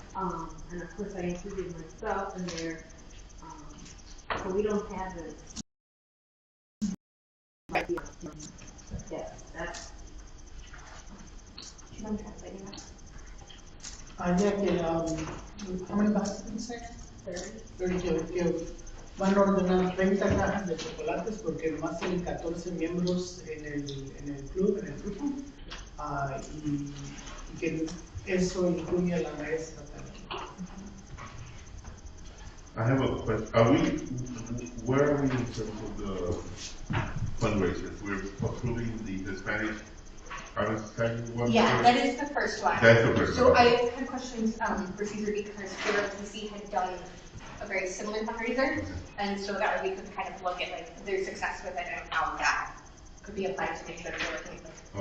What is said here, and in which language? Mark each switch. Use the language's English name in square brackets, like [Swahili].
[English] And of course I included myself in there. So we don't have it. Yes, that's. Do you mind translating that? Ya que, how many boxes did you say? [Spanish] 30 que van a ordenar 30 cajas de chocolates porque nomás tienen 14 miembros en el club, en el grupo. Y que eso incluye a la maestra también. [English] I have a question. Where are we in terms of the fundraisers? We're approving the Hispanic Honor Society one? Yeah, that is the first one. That's the first So one. I had questions for Caesar because JROTC had done a very similar fundraiser, and so that way we could kind of look at like their success with it and how that could be applied to make sure that we're looking at